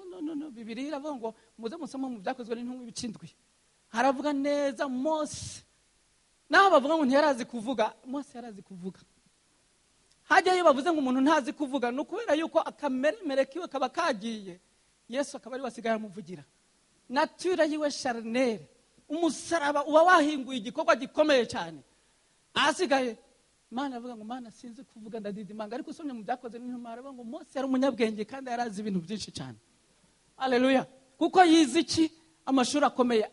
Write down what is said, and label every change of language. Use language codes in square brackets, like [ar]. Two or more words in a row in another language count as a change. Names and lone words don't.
[rn] Bibiliya iravuga ngo muze musoma mu byakozwe n'intumwa ibicindwi. Haravuga neza Mose. Naho bavuga ngo ntiyarazi kuvuga, Mose yarazi kuvuga. Hajyayo bavuze ngo umuntu ntazi kuvuga no kubera yuko akameremere kiwe kaba kagiye. Yesu akaba ari wasigaye amuvugira. Nature yiwe charnel. Umusaraba uba wahinguye igikorwa gikomeye cyane. Asigaye Mana avuga ngo Mana sinzi kuvuga ndadidimanga, ariko usomye mu byakoze n'intumwa aravuga ngo Mose yari umunyabwenge kandi yarazi ibintu byinshi cyane. Haleluya. Kuko yize iki? Amashuri akomeye.